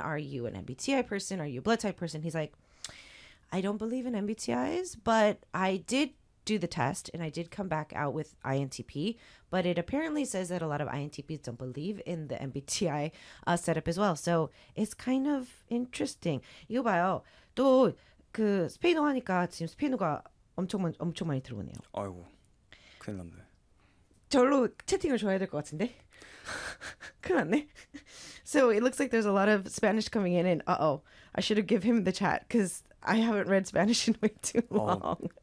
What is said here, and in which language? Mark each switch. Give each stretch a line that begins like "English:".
English: Are you an MBTI person? Are you a blood type person? He's like, I don't believe in MBTIs, but I did do the test, and I did come back out with INTP. But it apparently says that a lot of INTPs don't believe in the MBTI setup as well. So it's kind of interesting.
Korean: 이거 봐요. 또그 스페인어 하니까 지금 스페인어가 엄청 많이 들어오네요. 아이고, 큰일 났네. 절로 채팅을 줘야 될것 같은데? 큰일 났네.
English: So it looks like there's a lot of Spanish coming in, and uh-oh, I should have given him the chat because I haven't read Spanish in way too long.